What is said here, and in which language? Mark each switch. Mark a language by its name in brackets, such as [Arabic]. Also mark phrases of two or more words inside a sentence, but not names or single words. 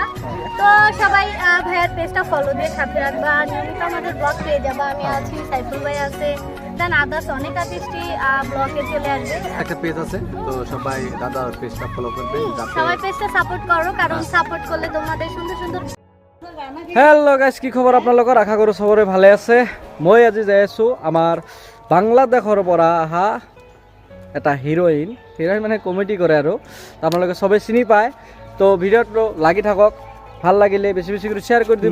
[Bangla] তো সবাই ভাইয়ার পেজটা ফলো দিয়ে সাথে রাখবা, নিয়মিত আমাদের ব্লগ পেয়ে যাবা। আমি আছি, সাইফুল ভাই আছে, [English] then others [Bangla] অনেক আর্টিস্টই ব্লগে চলে আসবে। একটা পেজ আছে, তো সবাই দাদার পেজটা ফলো করবেন। সবাই পেজটা সাপোর্ট করো, কারণ সাপোর্ট করলে তোমাদের সুন্দর সুন্দর। [English] hello guys, [Assamese] কি খবৰ আপোনালোকৰ? আশা কৰোঁ চবৰে ভালে আছে। মই আজি যাই আছোঁ আমাৰ বাংলাদেশৰ পৰা অহা এটা হিৰইন মানে কমেডি কৰে আৰু আপোনালোকে চবেই চিনি পায়। তো ভিডিঅ'টো লাগি থাকক, ভাল লাগিলে বেছি বেছি কৰি শ্বেয়াৰ কৰি দিব।